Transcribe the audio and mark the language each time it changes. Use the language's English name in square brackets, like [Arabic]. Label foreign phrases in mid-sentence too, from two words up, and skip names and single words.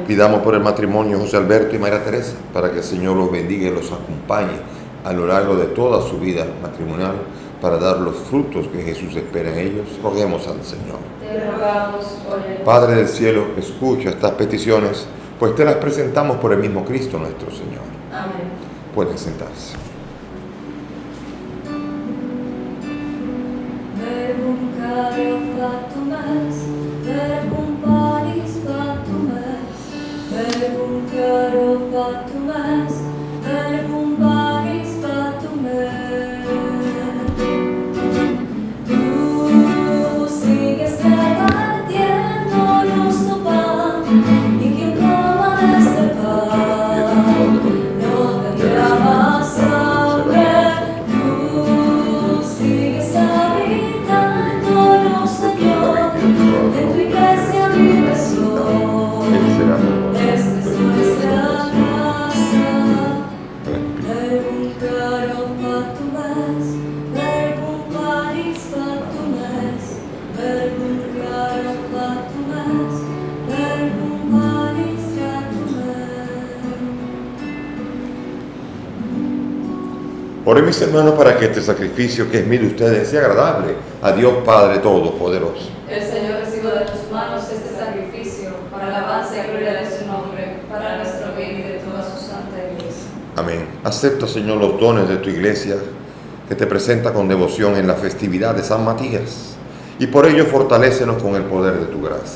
[Spanish] Pidamos por el matrimonio de José Alberto y María Teresa, para que el Señor los bendiga y los acompañe a lo largo de toda su vida matrimonial, para dar los frutos que Jesús espera en ellos. Roguemos al Señor. Te rogamos, óyenos. Padre del cielo, escucha estas peticiones, pues te las presentamos por el mismo Cristo nuestro Señor. Amén. Pueden sentarse. [Latin] Verbum caro factum est, verbum panis factum est, verbum caro factum est, verbum panis factum est. [Spanish] Tú sigues repartiendo nuestro pan, y quien coma de este pan no tendrá más hambre. Tú sigues habitando, Señor, en tu iglesia vives hoy. Esta es nuestra casa. [Latin] Verbum caro factum est, verbum panis factum est, verbum caro factum est, verbum panis factum est. [Spanish] Oren mis hermanos para que este sacrificio que es mío de ustedes sea agradable a Dios Padre Todopoderoso. El Señor reciba de tus manos este sacrificio para alabanza y gloria de su nombre, para nuestro bien y de toda su santa iglesia. Amén. Acepta, Señor, los dones de tu iglesia que te presenta con devoción en la festividad de San Matías, y por ello fortalécenos con el poder de tu gracia.